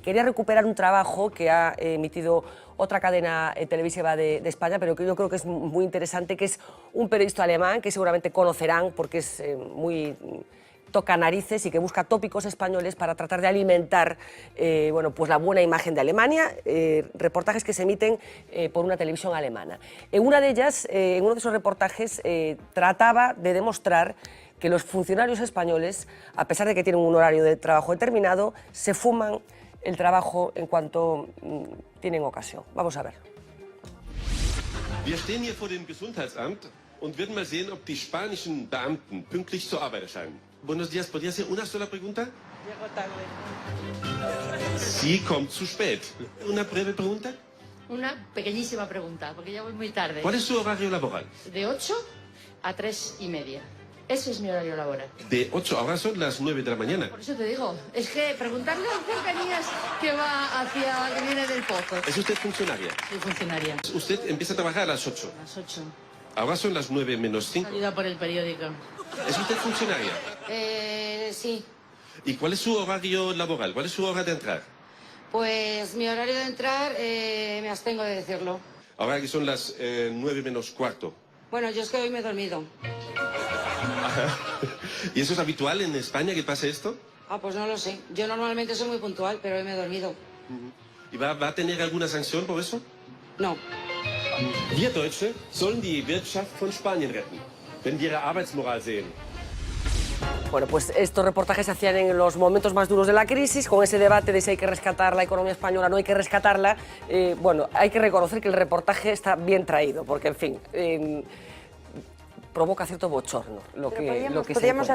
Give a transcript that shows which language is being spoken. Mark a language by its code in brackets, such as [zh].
[es] Quería recuperar un trabajo que ha emitido otra cadena televisiva de España, pero que yo creo que es muy interesante, que es un periodista alemán que seguramente conocerán porque es muy toca narices y que busca tópicos españoles para tratar de alimentar bueno, pues la buena imagen de Alemania, reportajes que se emiten por una televisión alemana. En una de ellas, en uno de esos reportajes, trataba de demostrar que los funcionarios españoles, a pesar de que tienen un horario de trabajo determinado, se fuman el trabajo en cuanto tienen ocasión. Vamos a ver. [de] Wir stehen hier vor dem Gesundheitsamt und würden mal sehen, ob die spanischen Beamten pünktlich zur Arbeit erscheinen. [es] Buenos días, ¿podría hacer una sola pregunta? Llego tarde. Sí, [de] kommt zu spät. [es] ¿Una breve pregunta? Una pequeñísima pregunta, porque ya voy muy tarde. ¿Cuál es su horario laboral? De 8 a 3:30. Ese es mi horario laboral. De 8, ahora son las 9 de la mañana. Por eso te digo, es que preguntarle a cercanías que va hacia, que viene del pozo. ¿Es usted funcionaria? Soy funcionaria. Usted empieza a trabajar a las 8. A las 8. Ahora son las 9 menos 5. Ayuda por el periódico. ¿Es usted funcionaria? Sí. ¿Y cuál es su horario laboral? ¿Cuál es su hora de entrar? Pues mi horario de entrar, me abstengo de decirlo. Ahora que son las 9 menos cuarto. Bueno, yo es que hoy me he dormido. ¿Y eso es habitual en España que pase esto? Pues no lo sé. Yo normalmente soy muy puntual, pero hoy me he dormido. ¿Y va a tener alguna sanción por eso? No. [de] Wir Deutsche sollen die Wirtschaft von Spanien retten, wenn wir ihre Arbeitsmoral sehen. [es] Bueno, pues estos reportajes se hacían en los momentos más duros de la crisis, con ese debate de si hay que rescatar la economía española o no hay que rescatarla. Bueno, hay que reconocer que el reportaje está bien traído, porque, en fin, provoca cierto bochorno lo que podríamos se encuentra,